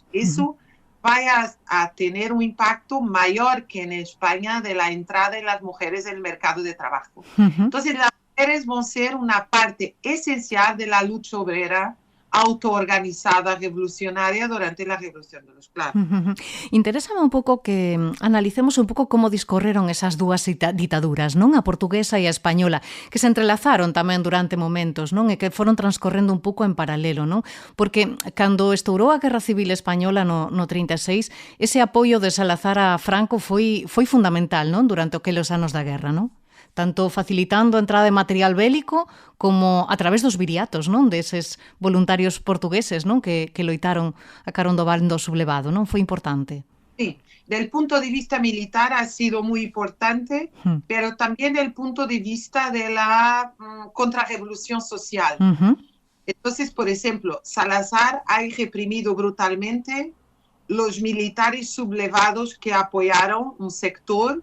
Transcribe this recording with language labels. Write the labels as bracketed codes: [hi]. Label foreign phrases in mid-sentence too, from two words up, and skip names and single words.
[es] Eso vaya a tener un impacto mayor que en España de la entrada de las mujeres en el mercado de trabajo. Entonces, las mujeres van a ser una parte esencial de la lucha obrera autoorganizada revolucionaria durante la Revolución de los Clavos. [gl] Interésame un pouco que analicemos un pouco como discorreron esas dúas ditaduras, non? A portuguesa e a española, que se entrelazaron tamén durante momentos, non? E que foron transcorrendo un pouco en paralelo, non? Porque cando estourou a Guerra Civil Española no 36, ese apoio de Salazar a Franco foi fundamental, non? Durante aqueles anos da guerra, non? tanto facilitando a entrada de material bélico como a través dos viriatos, non? Deses voluntarios portugueses, non? Que loitaron a carón do bando sublevado, non? Foi importante. [es] Sí, del punto de vista militar ha sido muy importante, pero también del punto de vista de la contrarrevolución social. Entonces, por ejemplo, Salazar ha reprimido brutalmente los militares sublevados que apoyaron un sector.